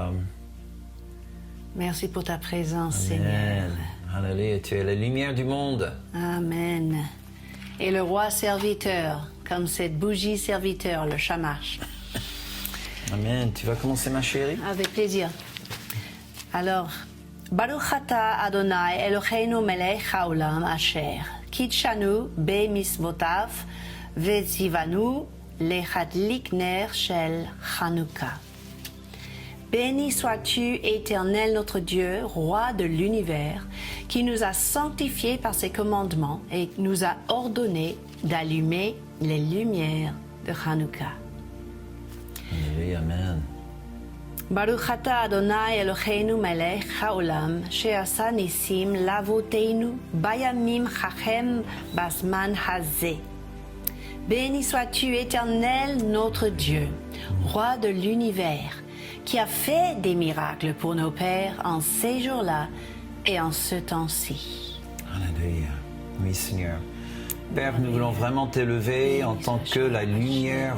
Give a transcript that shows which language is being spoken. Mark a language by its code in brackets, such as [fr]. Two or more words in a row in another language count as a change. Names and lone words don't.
[fr] Merci pour ta présence, Amen. Seigneur. Alléluia, tu es la lumière du monde. Amen. Et le roi serviteur, comme cette bougie serviteur, le shamash. Amen. Tu vas commencer, ma chérie? Avec plaisir. Alors, [he] ברוך אתה אדוני אלוהינו מלך העולם אשר קידשנו במצוותיו וציוונו להדליק נר של Hanouka. [fr] Béni sois-tu, Éternel notre Dieu, Roi de l'univers, qui nous a sanctifiés par ses commandements et nous a ordonné d'allumer les lumières de Hanouka. Alléluia, Amen. [he] ברוך אתה אדוני אלוהינו מלך העולם שעשה ניסים לאבותינו בימים ההם בזמן הזה. [fr] Béni sois-tu, Éternel notre Dieu, Roi de l'univers, qui a fait des miracles pour nos pères en ces jours-là et en ce temps-ci. Alléluia. Oui, Seigneur. Père, nous voulons vraiment t'élever en tant que la lumière.